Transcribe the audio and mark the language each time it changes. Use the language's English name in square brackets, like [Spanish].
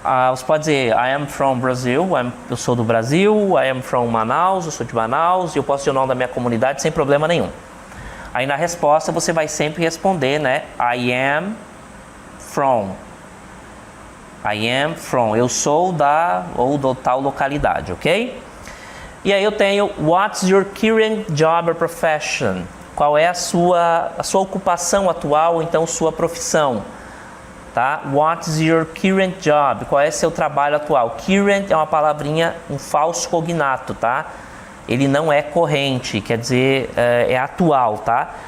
[Portuguese] Você pode dizer, [English] I am from Brazil, [Portuguese] eu sou do Brasil, [English] I am from Manaus, [Portuguese] eu sou de Manaus, e eu posso dizer o nome da minha comunidade sem problema nenhum. Aí na resposta você vai sempre responder, né? [English] I am from. I am from. [Portuguese] Eu sou da ou do tal localidade, ok? E aí eu tenho [English] what's your current job or profession? [Portuguese] Qual é a sua ocupação atual, ou então sua profissão? Tá? [English] What's your current job? [Portuguese] Qual é seu trabalho atual? Current é uma palavrinha, um falso cognato, tá? Ele não é corrente, quer dizer, é atual, tá?